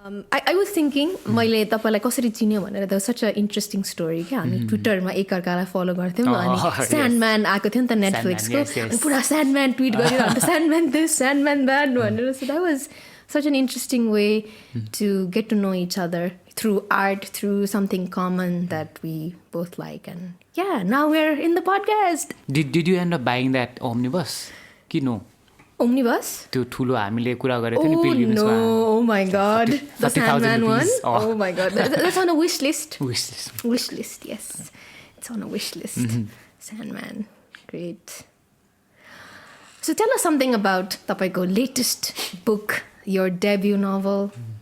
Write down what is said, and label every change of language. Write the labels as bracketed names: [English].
[English] I was thinking, [Nepali] मैले तपाईलाई कसरी चिन्यो भनेर [English] there was such an interesting story [Nepali] क्या हामी ट्विटरमा एकअर्कालाई फलो गर्थ्यौँ अनि स्यान्डम्यान आएको थियो नि त नेटफ्लिक्सको अनि पुरा स्यान्डम्यान ट्विट गरिरहन्छ स्यान्डम्यान दिस स्यान्डम्यान द्याट भनेर [English] so that was such an interesting way to get to know each other through art, through something common that we both like, and yeah, now we're in the podcast. Did you end up buying that omnibus? [Nepali] कि no? [English] Omnibus? [Nepali] त्यो ठुलो हामीले कुरा गरेको थियो नि pilgrimsमा. [English] Oh my god, the Sandman one. Oh. Oh my god, that's on a wish list. Wish list, yes. It's on a wish list. Sandman, great. So tell us something about [Nepali] तपाईँको [English] latest book, your debut novel.